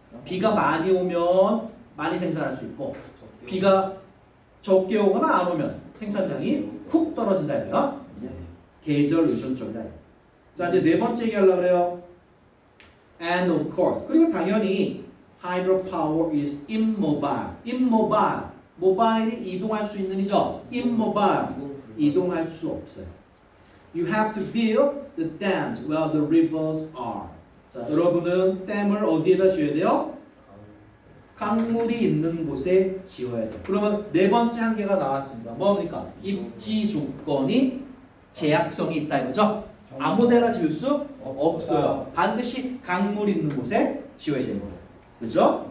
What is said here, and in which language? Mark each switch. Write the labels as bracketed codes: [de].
[ko] 비가 많이 오면 많이 생산할 수 있고, 비가 적게 오거나 안 오면 생산량이 훅 떨어진다 이거야. 계절 의존적이다. 자, 이제 네 번째 얘기하려고 그래요. [en] And of course, [ko] 그리고 당연히 [en] hydropower is immobile. [ko] 모바일이 이동할 수 있는 이죠. immobile, 이동할 수 없어요. [en] You have to build the dams where the rivers are. [ko] 자, 여러분은 댐을 어디에다 지어야 돼요? 강물이 있는 곳에 지어야 돼요. 그러면 네 번째 한계가 나왔습니다. 뭡니까? 입지 조건이 제약성이 있다 이거죠? 아무데나 지을 수 없어요. 반드시 강물 있는 곳에 지어야 되는 거예요. 그죠?